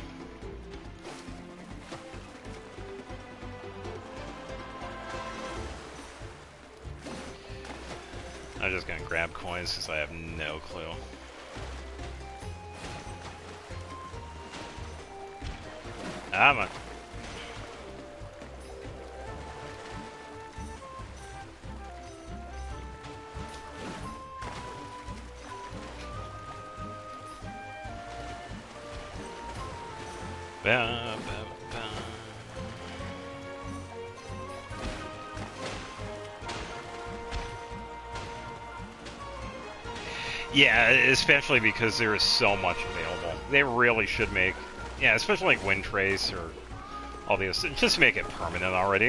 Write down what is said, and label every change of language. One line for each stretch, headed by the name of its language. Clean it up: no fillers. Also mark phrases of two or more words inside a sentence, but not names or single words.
English: I'm just gonna grab coins because I have no clue. I'm a... Ba, ba, ba. Yeah, especially because there is so much available. They really should make, yeah, especially like Wind Trace or all these, just make it permanent already.